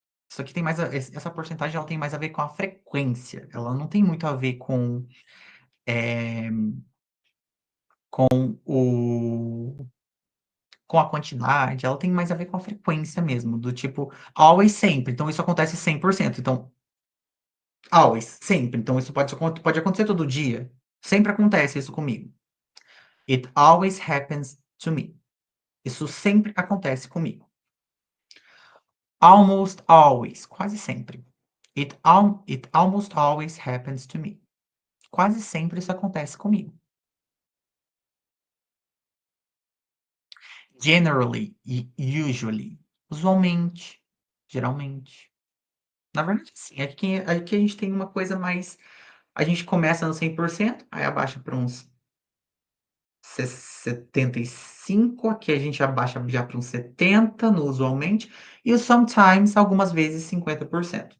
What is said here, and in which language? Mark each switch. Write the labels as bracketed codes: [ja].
[pt] Isso aqui tem mais essa porcentagem ela tem mais a ver com a frequência, ela não tem muito a ver eh, o com a quantidade, ela tem mais a ver com a frequência mesmo, do tipo, always, sempre, então isso acontece 100%, então always, sempre, então isso pode acontecer todo dia, sempre acontece isso comigo. [en] It always happens to me. [pt] Isso sempre acontece comigo. Almost always, quase sempre. [en] It almost always happens to me. [pt] Quase sempre isso acontece comigo. Generally e usually, usualmente, geralmente. Na verdade, sim, aqui a gente tem uma coisa mais, a gente começa no 100%, aí abaixa para uns 75, aqui a gente abaixa já para uns 70 no usualmente, e o sometimes, algumas vezes 50%.